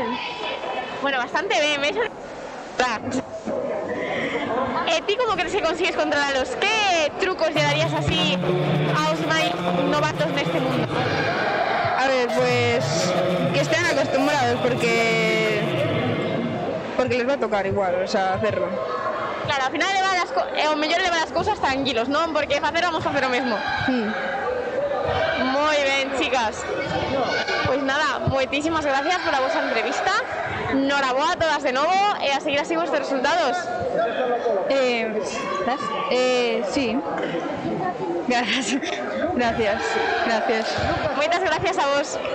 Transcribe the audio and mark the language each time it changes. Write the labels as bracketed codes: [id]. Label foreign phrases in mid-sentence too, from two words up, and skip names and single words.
[gl] Bueno, bastante ben, ¿ves? Ti como crees que consigues controlalos? Que trucos lle darías así aos máis novatos neste mundo? [es] A ver, pues que estén acostumbrados porque les va a tocar igual, o sea, hacerlo. [gl] Claro, ao final o mellor levar as cousas tranquilos, non? Porque facer vamos facer o mesmo. Moi ben, chicas. Pois nada, moitísimas gracias por a vosa entrevista. Noraboa a todas de novo e a seguir así [es] vuestros resultados. Sí. Gracias. [gl] Moitas gracias a vos.